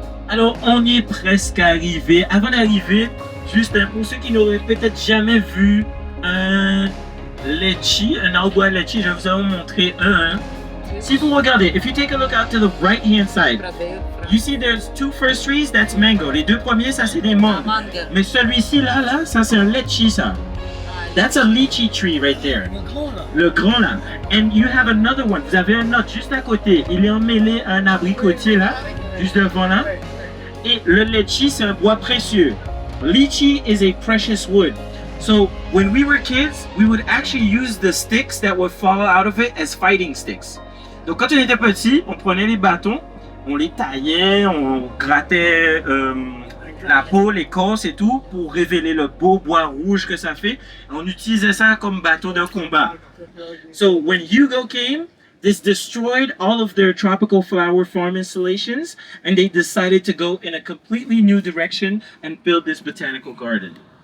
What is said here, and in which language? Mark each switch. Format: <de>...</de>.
<fr>Alors, on y est presque arrivé. Avant d'arriver, juste pour ceux qui n'auraient peut-être jamais vu un litchi, un arbre à litchi, je vais vous en montrer un. Si vous regardez,</fr> <en>if you take a look out to the right hand side, you see there's two first trees, that's mango.</en> <fr>Les deux premiers, ça c'est des mangues. Mais celui-ci là, ça c'est un litchi ça.</fr> <en>That's a lychee tree right there.</en> <fr>Le grand là.</fr> <en>And you have another one.</en> <fr>Vous avez un autre juste à côté. Il est emmêlé à un abricotier là, juste devant là. Et le litchi, c'est un bois précieux.</fr> <en>Lychee is a precious wood. So when we were kids, we would actually use the sticks that would fall out of it as fighting sticks.</en> <fr>Donc quand on était petit, on prenait les bâtons, on les taillait, on grattait la peau, l'écorce et tout pour révéler le beau bois rouge que ça fait. On utilisait ça comme bâton de combat.</fr> <en>So when Hugo came, this destroyed all of their tropical flower farm installations, and they decided to go in a completely new direction and build this botanical garden.</en>